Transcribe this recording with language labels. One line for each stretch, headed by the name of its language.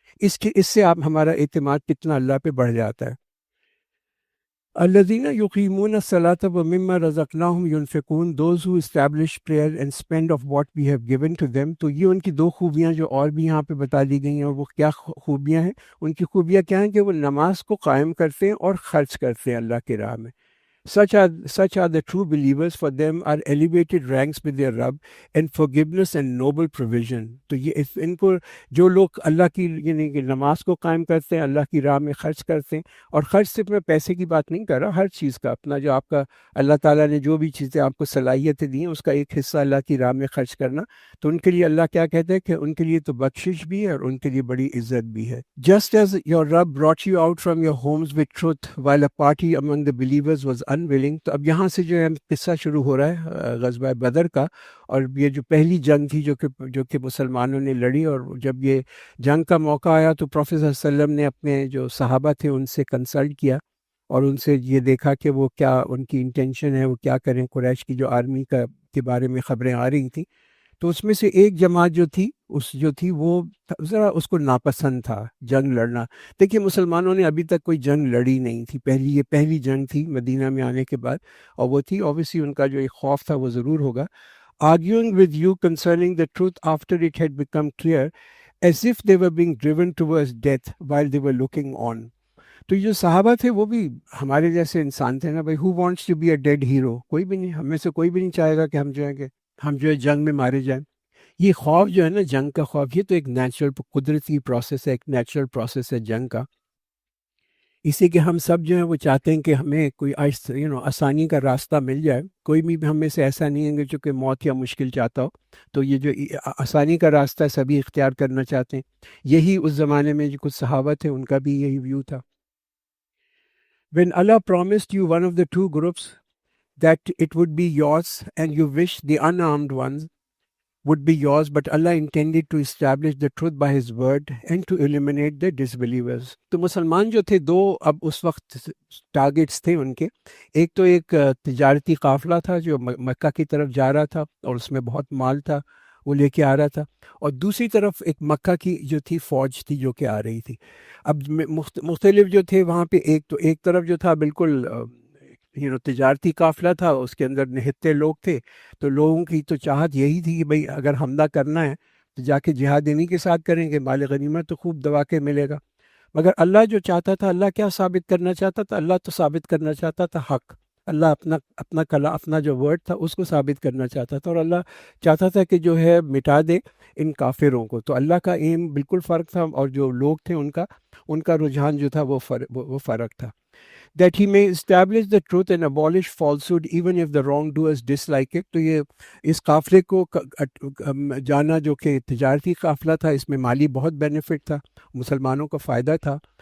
Urdu: اس سے آپ ہمارا اعتماد کتنا اللہ پہ بڑھ جاتا ہے.
Arabic: الذین یقیمون الصلاۃ ومما رزقناہم ینفقون،
English: Those who establish prayer and spend of what we have given to them.
Urdu: تو یہ ان کی دو خوبیاں جو اور بھی یہاں پہ بتا دی گئی ہیں، اور وہ کیا خوبیاں ہیں؟ ان کی خوبیاں کیا ہیں؟ کہ وہ نماز کو قائم کرتے ہیں اور خرچ کرتے ہیں اللہ کی راہ میں.
English: Such are the true believers. For them are elevated ranks with their Rabb and forgiveness and noble provision.
Urdu: تو یہ ان کو جو لوگ اللہ کی یعنی کہ نماز کو قائم کرتے ہیں، اللہ کی راہ میں خرچ کرتے ہیں، اور خرچ صرف میں پیسے کی بات نہیں کر رہا، ہر چیز کا اپنا جو آپ کا اللہ تعالیٰ نے جو بھی چیزیں آپ کو صلاحیتیں دی ہیں اس کا ایک حصہ اللہ کی راہ میں خرچ کرنا، تو ان کے لیے اللہ کیا کہتے ہیں کہ ان کے لیے تو بخشش بھی ہے اور ان کے لیے بڑی عزت بھی ہے.
English: Just as your Rabb brought you out from your homes with truth while a party among the believers was unwilling.
Urdu: تو اب یہاں سے جو ہے قصہ شروع ہو رہا ہے غزوہ بدر کا، اور یہ جو پہلی جنگ تھی جو کہ مسلمانوں نے لڑی. اور جب یہ جنگ کا موقع آیا تو پروفیٹ صلی اللہ علیہ وسلم نے اپنے جو صحابہ تھے ان سے کنسلٹ کیا اور ان سے یہ دیکھا کہ وہ کیا ان کی انٹینشن ہے، وہ کیا کریں. قریش کی جو آرمی کے بارے میں خبریں آ رہی تھیں، تو اس میں سے ایک جماعت جو تھی وہ ذرا اس کو ناپسند تھا جنگ لڑنا. دیکھیے مسلمانوں نے ابھی تک کوئی جنگ لڑی نہیں تھی، یہ پہلی جنگ تھی مدینہ میں آنے کے بعد، اور وہ تھی اوبیسلی ان کا جو ایک خوف تھا وہ ضرور ہوگا.
English: arguing with you concerning the truth after it had become clear, as if they were being driven towards death while they were looking on.
Urdu: تو یہ جو صحابہ تھے وہ بھی ہمارے جیسے انسان تھے نا بھائی.
English: who wants to be a dead hero؟
Urdu: کوئی بھی نہیں، ہم میں سے کوئی بھی نہیں چاہے گا کہ ہم جو ہے جنگ میں مارے جائیں. یہ خوف جو ہے نا، جنگ کا خوف، یہ تو ایک نیچرل قدرتی پروسیس ہے، ایک نیچرل پروسیس ہے جنگ کا. اسی کہ ہم سب جو ہیں وہ چاہتے ہیں کہ ہمیں کوئی آسانی کا راستہ مل جائے. کوئی بھی ہم میں سے ایسا نہیں ہے کہ چونکہ موت یا مشکل چاہتا ہو. تو یہ جو آسانی کا راستہ ہے سبھی اختیار کرنا چاہتے ہیں. یہی اس زمانے میں جو کچھ صحابہ تھے ان کا بھی یہی ویو تھا.
English: When Allah promised you one of the two groups that it would be yours and you wish the unarmed ones would be yours, but Allah intended to establish the truth by His word and to eliminate the disbelievers.
Urdu: تو مسلمان جو تھے دو اب اس وقت targets تھے ان کے. ایک تو ایک تجارتی قافلہ تھا جو مکہ کی طرف جا رہا تھا اور اس میں بہت مال تھا وہ لے کے آ رہا تھا، اور دوسری طرف ایک مکہ کی جو تھی فوج تھی جو کہ آ رہی تھی. اب مختلف جو تھے وہاں پہ، ایک طرف جو تھا بالکل تجارتی قافلہ تھا، اس کے اندر نہتے لوگ تھے. تو لوگوں کی تو چاہت یہی تھی کہ بھئی اگر حملہ کرنا ہے تو جا کے جہاد انہی کے ساتھ کریں گے، مال غنیمت تو خوب دبا کے ملے گا. مگر اللہ جو چاہتا تھا، اللہ کیا ثابت کرنا چاہتا تھا؟ اللہ تو ثابت کرنا چاہتا تھا حق. اللہ اپنا جو ورڈ تھا اس کو ثابت کرنا چاہتا تھا، اور اللہ چاہتا تھا کہ جو ہے مٹا دے ان کافروں کو. تو اللہ کا ایم بالکل فرق تھا، اور جو لوگ تھے ان کا رجحان جو تھا وہ فرق تھا.
English: That he may establish the truth and abolish falsehood even if the wrongdoers dislike it.
Urdu: تو یہ اس قافلے کو جانا جو کہ تجارتی قافلہ تھا، اس میں مالی بہت بینیفٹ تھا، مسلمانوں کا فائدہ تھا.